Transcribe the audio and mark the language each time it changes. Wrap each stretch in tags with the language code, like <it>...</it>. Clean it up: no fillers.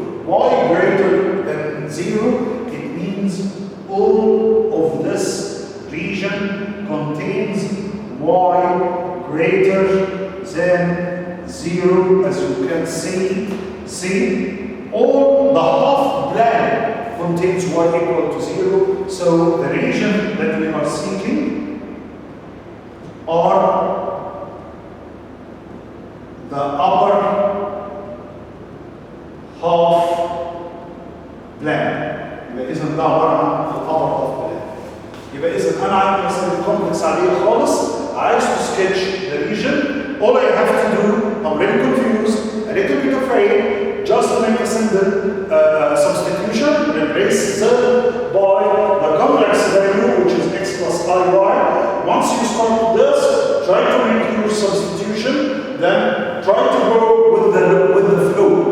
<en>Y greater than 0, it means all of this region contains y greater than 0, as you can see, all the half plane contains y equal to 0. So the region that we are seeking are the upper half plane.</en> <ar>يبقى إذا ده عبارة عن</ar> <en>upper half plane.</en> <ar>يبقى إذا أنا عندي مثلا الكومبلكس عادية خالص، عايز</ar> <en>to sketch the region. All I have to do, I'm really confused, a little bit afraid, just to make a simple substitution, replace z by the complex value, which is x plus iy. Once you start this, try to make your substitution, then try to go with the flow.</en>